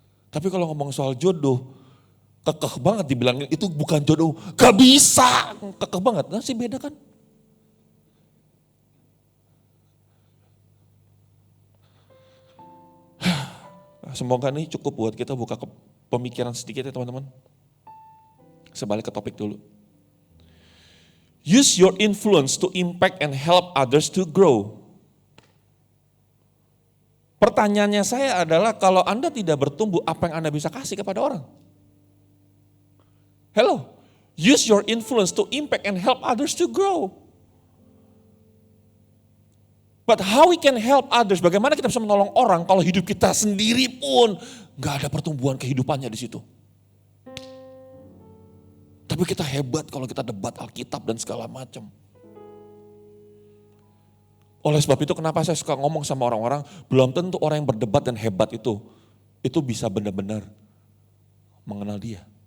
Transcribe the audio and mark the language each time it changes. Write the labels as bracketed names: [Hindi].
[Indonesian] Tapi kalau ngomong soal jodoh, kekeh banget dibilangin itu bukan jodoh, gak bisa, kekeh banget. Nah sih beda kan? Semoga ini cukup buat kita buka pemikiran sedikit ya teman-teman. Sebalik ke topik dulu. [English] Use your influence to impact and help others to grow. [Indonesian] Pertanyaannya saya adalah kalau Anda tidak bertumbuh, apa yang Anda bisa kasih kepada orang? [English] Hello, use your influence to impact and help others to grow. But how we can help others? [Indonesian] Bagaimana kita bisa menolong orang kalau hidup kita sendiri pun gak ada pertumbuhan kehidupannya di situ. Tapi kita hebat kalau kita debat Alkitab dan segala macam. Oleh sebab itu kenapa saya suka ngomong sama orang-orang, belum tentu orang yang berdebat dan hebat itu bisa benar-benar mengenal dia.